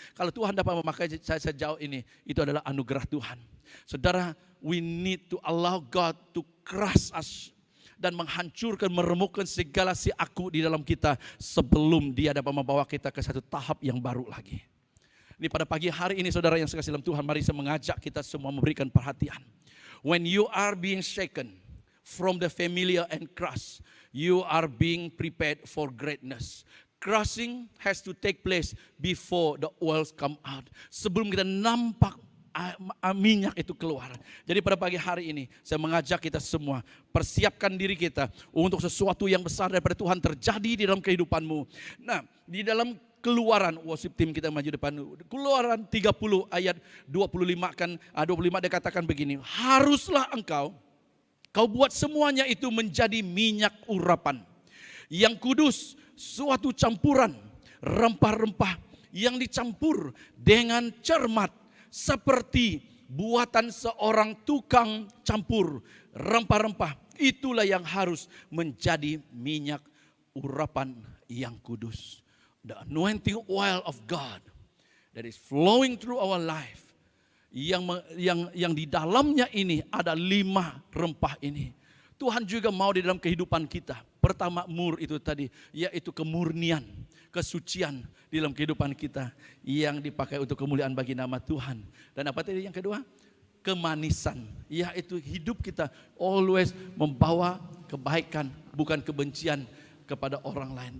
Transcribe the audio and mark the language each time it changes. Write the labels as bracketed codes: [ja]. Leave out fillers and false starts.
[ms] Kalau Tuhan dapat memakai saya sejauh ini, itu adalah anugerah Tuhan. Saudara, [en] we need to allow God to crush us. [ms] dan menghancurkan, meremukkan segala si aku di dalam kita sebelum dia dapat membawa kita ke satu tahap yang baru lagi. Ini pada pagi hari ini saudara yang sekasih dalam Tuhan, mari saya mengajak kita semua memberikan perhatian. [en] When you are being shaken from the familiar and crushed, you are being prepared for greatness. Crushing has to take place before the oils come out. [ms] Sebelum kita nampak minyak itu keluar. Jadi pada pagi hari ini saya mengajak kita semua persiapkan diri kita untuk sesuatu yang besar daripada Tuhan terjadi di dalam kehidupanmu. Nah, di dalam Keluaran, worship team kita maju depan. Keluaran 30 ayat 25 kan 25 dia katakan begini, haruslah kau buat semuanya itu menjadi minyak urapan yang kudus, suatu campuran rempah-rempah yang dicampur dengan cermat seperti buatan seorang tukang campur rempah-rempah. Itulah yang harus menjadi minyak urapan yang kudus. [en] The anointing oil of God that is flowing through our life. [ms] Yang di dalamnya ini ada 5 rempah ini. Tuhan juga mau di dalam kehidupan kita. Pertama mur itu tadi, yaitu kemurnian, kesucian di dalam kehidupan kita yang dipakai untuk kemuliaan bagi nama Tuhan. Dan apa tadi yang kedua? Kemanisan, yaitu hidup kita always membawa kebaikan, bukan kebencian kepada orang lain.